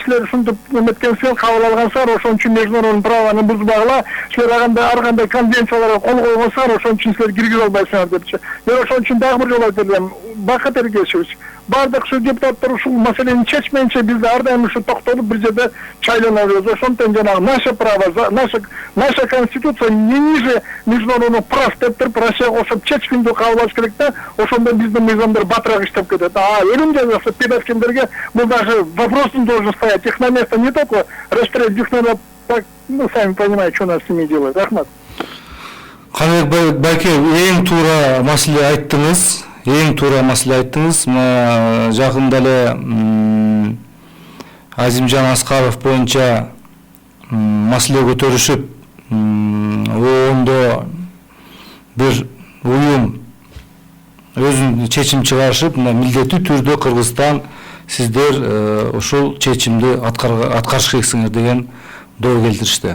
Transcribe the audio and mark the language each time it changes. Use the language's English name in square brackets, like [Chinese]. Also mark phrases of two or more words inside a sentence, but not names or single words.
[Kyrgyz] Силер ушинтип эметкенсиңер, кабыл алгансыңар, ошон үчүн международный правоны бузбагыла. Силер ар кандай конвенцияларга кол койгонсуңар, ошон үчүн силер киргизе албайсыңар депчи. Мен ошон үчүн дагы бир жолу айтып элем, Бакыт Эргешевич, бардык ушу депутаттар ушул маселени чечмейинче биз ар дайым ушу токтолуп бир жерде чайлана беребиз. Ошондон жанагы [Russian] наше право, наша конституция не ниже международных прав [Kyrgyz] деп туруп Россияга кошуп чечкиндүү кабылбаш керек да. Ошондо биздин мыйзамдар батыраак иштеп кетет. Өлүм жазасы педофилдерге бул [Russian] даже вопрос не должен стоять. Их на место не только расстрелять, их надо, сами понимаете, что нас с ними делают. [Kyrgyz] Рахмат. Каныбек байке, эң туура маселе айттыңыз. Мына жакында эле Азимжан Аскаров боюнча маселе көтөрүшүп, оондо бир уюм өзүнүн чечим чыгарышып, мына милдеттүү түрдө Кыргызстан сиздер ушул чечимди аткарыш керексиңер деген доо келтиришти.